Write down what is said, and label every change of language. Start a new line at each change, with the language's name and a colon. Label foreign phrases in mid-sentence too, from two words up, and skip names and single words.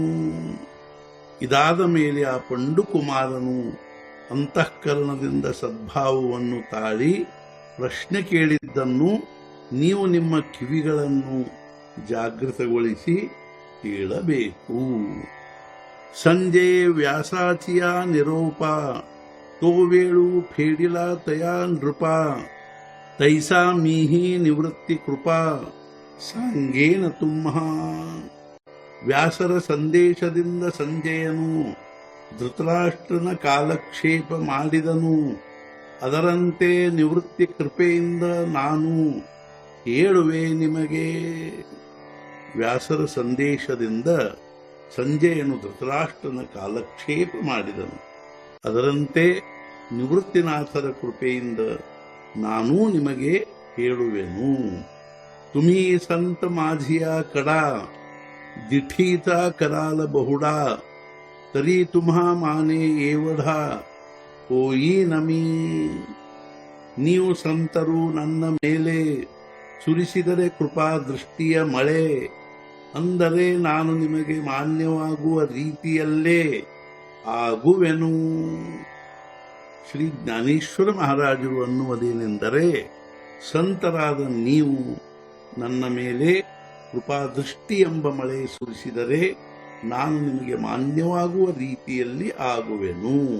Kannada: ಇದಾದ ಮೇಲೆ ಆ ಪಂಡುಕುಮಾರನು ಅಂತಃಕರಣದಿಂದ ಸದ್ಭಾವವನ್ನು ತಾಳಿ ಪ್ರಶ್ನೆ ಕೇಳಿದ್ದನ್ನು ನೀವು ನಿಮ್ಮ ಕಿವಿಗಳನ್ನು ಜಾಗೃತಗೊಳಿಸಿ ಕೇಳಬೇಕು.
Marathi: संजे व्यासाचिया निरोप तो वेळू फेडिला तया नृपा तैसा मीही निवृत्ती कृपा सांगेन तुम्हा.
Kannada: ವ್ಯಾಸರ ಸಂದೇಶದಿಂದ ಸಂಜಯನು ಧೃತರಾಷ್ಟ್ರನ ಕಾಲಕ್ಷೇಪ ಮಾಡಿದನು. ಅದರಂತೆ ನಿವೃತ್ತಿ ಕೃಪೆಯಿಂದ ನಾನು ಹೇಳುವೆ ನಿಮಗೆ. ವ್ಯಾಸರ ಸಂದೇಶದಿಂದ ಸಂಜಯನು ಧೃತರಾಷ್ಟ್ರನ ಕಾಲಕ್ಷೇಪ ಮಾಡಿದನು. ಅದರಂತೆ ನಿವೃತ್ತಿನಾಥರ ಕೃಪೆಯಿಂದ ನಾನೂ ನಿಮಗೆ ಹೇಳುವೆನು.
Marathi: तुम्ही संत माझिया कडा दिठीचा कराल बहुडा तरी तुम्हा माने एवढा होई नमी.
Kannada: ನೀವು ಸಂತರು ನನ್ನ ಮೇಲೆ ಸುರಿಸಿದರೆ ಕೃಪಾ ದೃಷ್ಟಿಯ ಮಳೆ, ಅಂದರೆ ನಾನು ನಿಮಗೆ ಮಾನ್ಯವಾಗುವ ರೀತಿಯಲ್ಲೇ ಆಗುವೆನು. ಶ್ರೀ ಜ್ಞಾನೇಶ್ವರ ಮಹಾರಾಜರು ಅನ್ನುವುದೇನೆಂದರೆ, ಸಂತರಾದ ನೀವು ನನ್ನ ಮೇಲೆ ಕೃಪಾದೃಷ್ಟಿ ಎಂಬ ಮಳೆ ಸುರಿಸಿದರೆ ನಾನು ನಿಮಗೆ ಮಾನ್ಯವಾಗುವ ರೀತಿಯಲ್ಲಿ ಆಗುವೆನು.